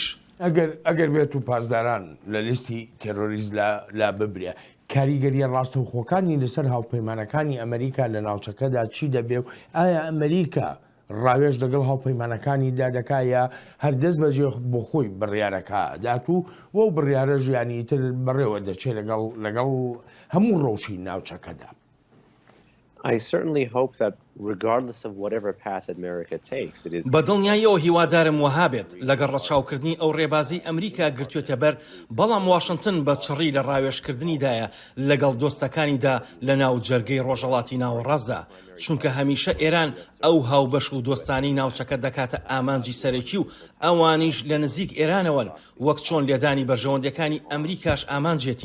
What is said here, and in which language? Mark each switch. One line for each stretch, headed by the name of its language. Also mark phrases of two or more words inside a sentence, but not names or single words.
Central Kurdish: ئەگەر بێت و پاسداران لە لیستی تێرۆریست لا ببرێ، کاریگەریە ڕاستەوخۆکانی لەسەر هاوپەیمانەکانی ئەمریکا لە ناوچەکەدا چی دەبێ و ئایا ئەمریکا ڕاوێژ لەگەڵ هاوپەیمانەکانی دادەکایە هەردەست بەجێ بۆ خۆی بڕیارەکە دات و وە بڕیارە ژیانی تر بەڕێوە دەچێت لەگەڵ هەموو ڕەوشی ناوچەکەدا.
English: I certainly hope that regardless of whatever path America takes, it is
Central Kurdish: بەدڵنیاییەوە هیوادارم وەها بێت لەگەڵ ڕەچاوکردنی ئەو ڕێبازی ئەمریکا گرتوێتە بەر، بەڵام واشنگتن بە چڕی لە ڕاوێژکردنیدایە لەگەڵ دۆستەکانیدا لە ناو جەرگەی ڕۆژهەڵاتی ناوەڕاستدا، چونکە هەمیشە ئێران ئەو هاوبەش و دۆستانی ناوچەکە دەکاتە ئامانجی سەرەکی و ئەوانیش لە نزیک ئێرانەوەن، وەک چۆن لێدانی بەرژەوەندەکانی ئەمریکاش ئامانجێتی.